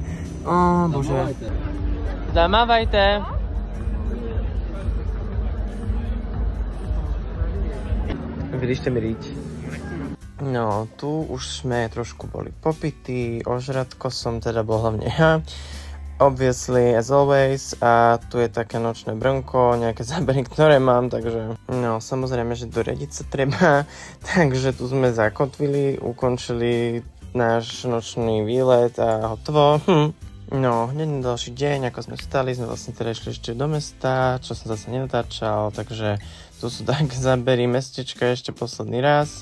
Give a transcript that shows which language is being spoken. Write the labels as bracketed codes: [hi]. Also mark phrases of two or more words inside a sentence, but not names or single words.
[sk] Bože. Zamávajte. Vydržte mi riť. No, tu už sme trošku boli popití. Ožratko som teda bol hlavne ja. [en] Obviously, as always. [sk] A tu je také nočné Brnko, nejaké zábery, ktoré mám, takže... No, samozrejme, že doradiť sa treba. Takže tu sme zakotvili, ukončili náš nočný výlet a hotovo. No, hneď na ďalší deň, ako sme stali, sme vlastne teda išli ešte do mesta, čo som zase nenatáčal, takže tu sú také zábery mestečka ešte posledný raz.